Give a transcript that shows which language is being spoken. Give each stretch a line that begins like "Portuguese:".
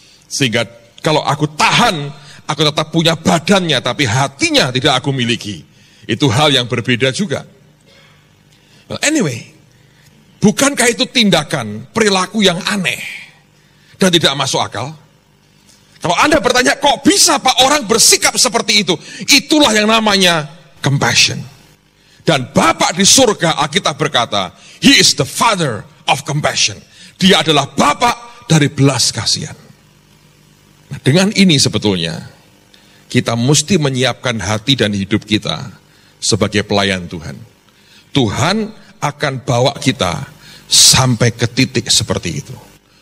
Indonesian: Sehingga kalau aku tahan, aku tetap punya badannya, tapi hatinya tidak aku miliki. Itu hal yang berbeda juga. Well, anyway, bukankah itu tindakan, perilaku yang aneh dan tidak masuk akal? Kalau Anda bertanya, kok bisa Pak orang bersikap seperti itu? Itulah yang namanya compassion. Dan Bapak di surga, Alkitab berkata,
English: He is the Father of compassion.
Indonesian: Dia adalah Bapak dari belas kasihan. Nah, dengan ini sebetulnya, kita mesti menyiapkan hati dan hidup kita sebagai pelayan Tuhan. Tuhan akan bawa kita sampai ke titik seperti itu.